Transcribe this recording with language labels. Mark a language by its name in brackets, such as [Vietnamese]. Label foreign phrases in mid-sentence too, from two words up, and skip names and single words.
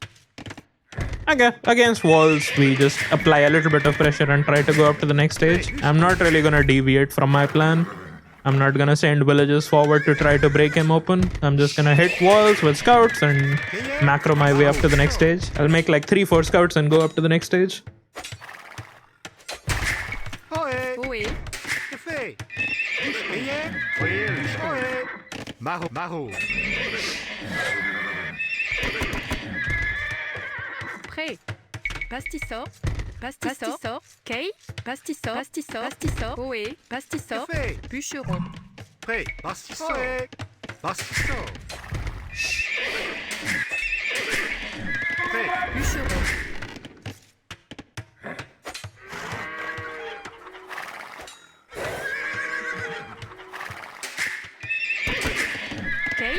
[English] Okay, against walls, we just apply a little bit of pressure and try to go up to the next stage. I'm not really gonna deviate from my plan. I'm not gonna send villagers forward to try to break him open. I'm just gonna hit walls with scouts and macro my way up to the next stage. I'll make like 3-4 scouts and go up to the next stage. [French] Oui. Prêt. Bastisseur. Bastisseur. Kay. Bastisseur. Bastisseur. Oui. Bastisseur. Bûcheron. Prêt. Bastisseur. Bastisseur. Prêt. Bûcheron. Kay.